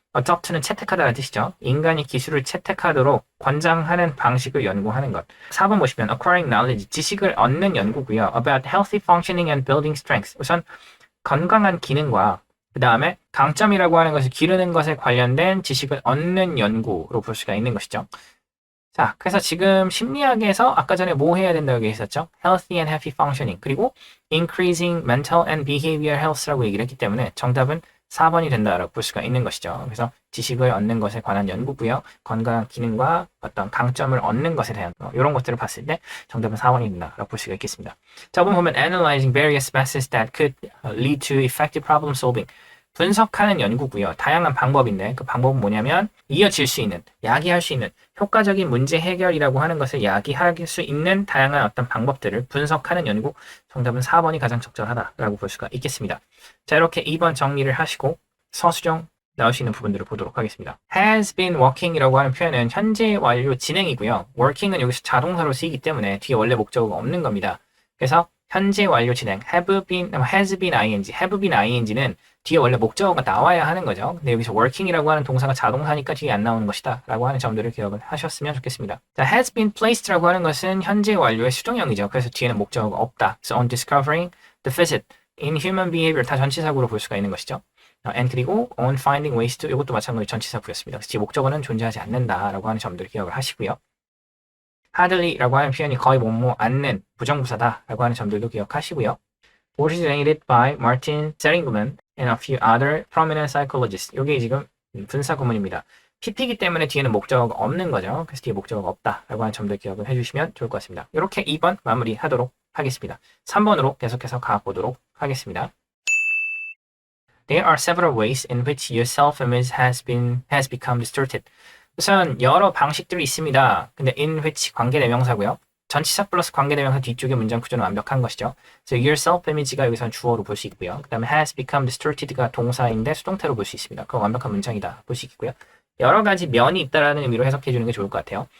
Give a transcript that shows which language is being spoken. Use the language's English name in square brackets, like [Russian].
[Korean] adopt는 채택하다라는 뜻이죠. 인간이 기술을 채택하도록 권장하는 방식을 연구하는 것. 4번 보시면 [English] acquiring knowledge, [Korean] 지식을 얻는 연구고요. [English] about healthy functioning and building strength. [Korean] 우선 건강한 기능과 그 다음에 강점이라고 하는 것을 기르는 것에 관련된 지식을 얻는 연구로 볼 수가 있는 것이죠. 자, 그래서 지금 심리학에서 아까 전에 뭐 해야 된다고 얘기했었죠? [English] Healthy and happy functioning. [Korean] 그리고 [English] increasing mental and behavioral health [Korean] 라고 얘기를 했기 때문에 정답은 4번이 된다라고 볼 수가 있는 것이죠. 그래서 지식을 얻는 것에 관한 연구고요. 건강한 기능과 어떤 강점을 얻는 것에 대한 이런 것들을 봤을 때 정답은 4번이 된다라고 볼 수가 있겠습니다. 자, 보면 [English] analyzing various methods that could lead to effective problem solving. [Korean] 분석하는 연구고요. 다양한 방법인데 그 방법은 뭐냐면 이어질 수 있는, 야기할 수 있는 효과적인 문제 해결이라고 하는 것을 야기할 수 있는 다양한 어떤 방법들을 분석하는 연구. 정답은 4번이 가장 적절하다라고 볼 수가 있겠습니다. 자, 이렇게 2번 정리를 하시고 서술형 나올 수 있는 부분들을 보도록 하겠습니다. [English] has been working [Korean] 이라고 하는 표현은 현재 완료 진행이고요. working은 여기서 자동사로 쓰이기 때문에 뒤에 원래 목적어가 없는 겁니다. 그래서 현재 완료 진행, have been, has been ing, have been ing는 뒤에 원래 목적어가 나와야 하는 거죠. 근데 여기서 working이라고 하는 동사가 자동사니까 뒤에 안 나오는 것이다 라고 하는 점들을 기억을 하셨으면 좋겠습니다. 자, [English] has been placed [Korean] 라고 하는 것은 현재 완료의 수동형이죠. 그래서 뒤에는 목적어가 없다. [English] So on discovering the visit in human behavior [Korean] 다 전치사구로 볼 수가 있는 것이죠. [English] and [Korean] 그리고 [English] on finding ways to [Korean] 이것도 마찬가지로 전치사구였습니다. 그래서 뒤에 목적어는 존재하지 않는다라고 하는 점들을 기억을 하시고요. hardly라고 하는 표현이 거의 뭐뭐 않는 부정부사다라고 하는 점들도 기억하시고요. [English] originated by Martin Seligman and a few other prominent psychologists. [Korean] 이게 지금 분사 구문입니다. PP이기 때문에 뒤에는 목적어가 없는 거죠. 그래서 뒤에 목적어가 없다라고 하는 점들 기억을 해주시면 좋을 것 같습니다. 이렇게 2번 마무리하도록 하겠습니다. 3번으로 계속해서 가보도록 하겠습니다. [English] There are several ways in which your self-image has become distorted. [Korean] 우선 여러 방식들이 있습니다. 근데 in which 관계대명사고요. 전치사 플러스 관계대명사 뒤쪽의 문장 구조는 완벽한 것이죠. [English] So your self-image [Korean] 가 여기서는 주어로 볼 수 있고요. 그 다음에 has become distorted가 동사인데 수동태로 볼 수 있습니다. 그건 완벽한 문장이다 볼 수 있고요. 여러 가지 면이 있다라는 의미로 해석해 주는 게 좋을 것 같아요.